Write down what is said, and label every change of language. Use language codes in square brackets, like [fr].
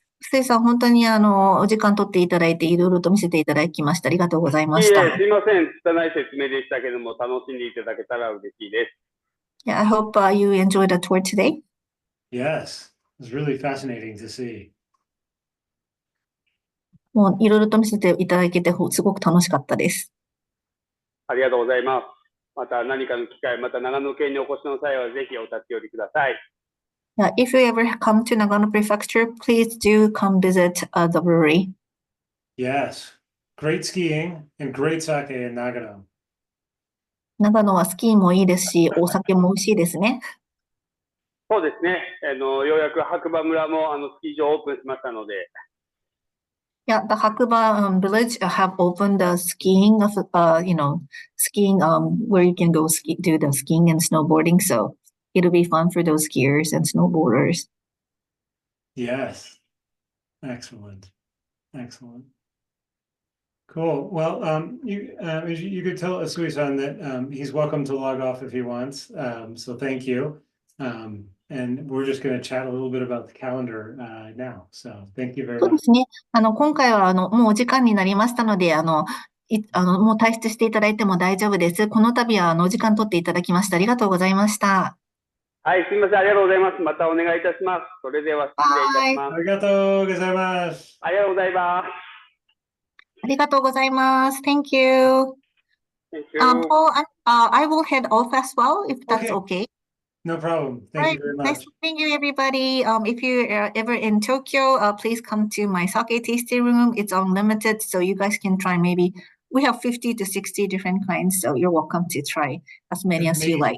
[ja] 臼井さん、本当にお時間取っていただいて、いろいろと見せていただきました。ありがとうございまいえ、した。すいません。拙い説明でしたけども、楽しんでいただけたら嬉しいです。 [en] Yeah, I hope you enjoyed the tour today. Yes, it's really fascinating to see. [ja] もういろいろと見せていただけて、すごく楽しかったです。ありがとうございます。また何かの機会、また長野県にお越しの際はぜひお立ち寄りください。 [en] Yeah, if you ever come to Nagano Prefecture, please do come visit the brewery. Yes, great skiing and great sake in Nagano. [ja] 長野はスキーもいいですし、お酒も美味しいですね。そうですね。ようやく白馬村もスキー場オープンしましたので。 [en] Yeah, the Hakuba village have opened the skiing of skiing where you can go do the skiing and snowboarding. So it'll be fun for those skiers and snowboarders. Yes, excellent, excellent. Cool. Well, you could tell Usui-san that he's welcome to log off if he wants. So thank you. And we're just going to chat a little bit about the calendar now. So thank you very [ja] そうで [en] much. [ja] すね。今回はもうお時間になりましたので、もう退出していただいても大丈夫です。この度はお時間取っていただきましてありがとうございました。はい、すみません。ありがとうございます。またお願いいたします。それでは失礼いたします。 Arigatou gozaimasu. ありがとうございます。ありがとうございます。 [en] Thank you. Thank you. Paul, I will head off as well, if that's Okay. okay. No problem. Thank you very Nice much. meeting you, everybody. If you're ever in Tokyo, please come to my sake tasting room. It's unlimited, so you guys can try maybe. We have 50 to 60 different kinds, so you're welcome to try as many as you like.